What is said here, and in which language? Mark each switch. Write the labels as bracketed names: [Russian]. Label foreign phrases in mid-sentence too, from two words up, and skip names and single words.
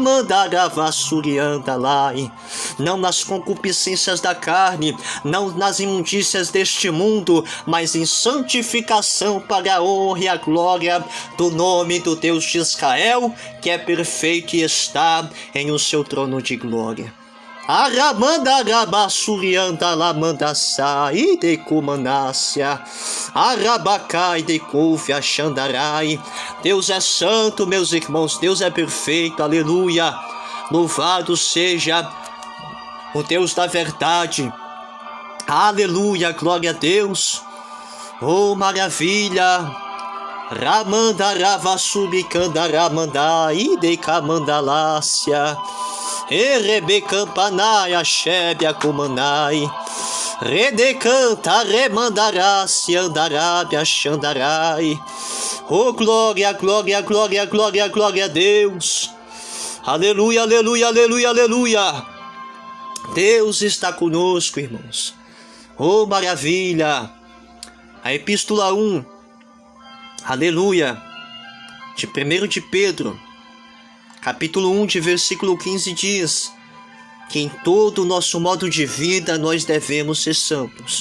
[Portuguese] não nas concupiscências da carne, não nas imundícias deste mundo, mas em santificação para a honra e a glória do nome do Deus de Israel, que é perfeito e está em o seu trono de glória. Aramandarabasurianda lamandasai de cumanácia, arabacai de couve xandarai. Deus é santo, meus irmãos, Deus é perfeito, aleluia. Louvado seja o Deus da verdade, aleluia, glória a Deus. Oh, maravilha! Ramandaravasubicandaramandaí de camandalácia. Erebecampanai, axébia, comanai. Redecanta, remandará-se, andarábia, xandarai. Oh, glória, glória, glória, glória, glória a Deus. Aleluia, aleluia, aleluia, aleluia. Deus está conosco, irmãos. Oh, maravilha! A Epístola 1, aleluia, de 1 de Pedro, capítulo 1, de versículo 15 diz que em todo o nosso modo de vida nós devemos ser santos.